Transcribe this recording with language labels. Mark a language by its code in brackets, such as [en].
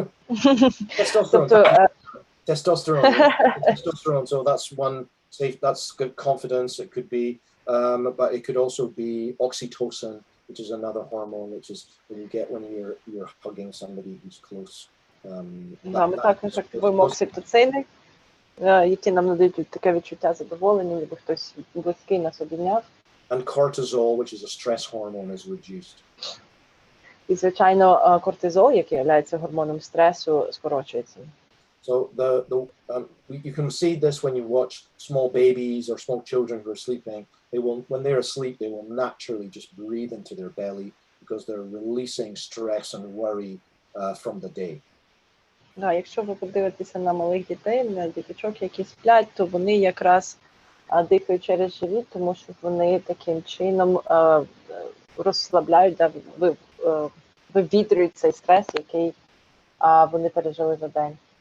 [en] Testosterone. So that's one safe. That's good confidence. It could be, but it could also be oxytocin, which is another hormone, which is when you get when you're hugging somebody who's close. [uk] Ми також активуємо окситоцини, які нам надають таке відчуття задоволення, ніби хтось близький нас обійняв. [en] And cortisol, which is a stress hormone, is reduced. [uk] І, звичайно, кортизол, який є гормоном стресу, скорочується. [en] So you can see this when you watch small babies or small children who are sleeping. They will, when they're asleep, they will naturally just breathe into their belly because they're releasing stress and worry from the day. [uk] Якщо ви подивитеся на малих дітей, на діточок, які сплять, то вони якраз дихають через живіт, тому що вони таким чином розслабляють, вивітрюють цей стрес, який вони пережили за день.